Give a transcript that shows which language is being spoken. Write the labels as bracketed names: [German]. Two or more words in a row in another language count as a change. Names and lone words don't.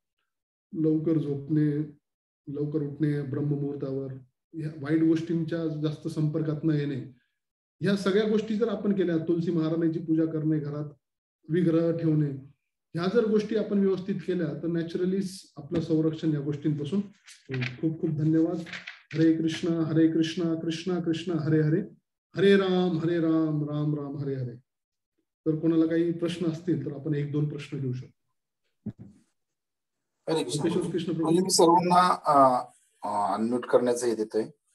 [Marathi] लवकर झोपणे, लवकर उठणे ब्रह्ममुहूर्तावर, या वाईट गोष्टींच्या जास्त संपर्कात न येणे, ह्या सगळ्या गोष्टी जर आपण केल्या, तुलसी महाराजांची पूजा करणे, घरात विग्रह ठेवणे, ह्या जर गोष्टी आपण व्यवस्थित केल्या तर नॅचरली आपलं संरक्षण या गोष्टींपासून होईल. खूप खूप धन्यवाद. हरे कृष्णा कृष्णा कृष्णा हरे हरे, हरे राम राम राम हरे हरे. तर कोणाला काही प्रश्न असतील तर आपण 1-2 प्रश्न घेऊ शकतो. हरे कृष्ण. म्हणजे मी सर्वांना अनम्यूट करण्याचं हे देतोय.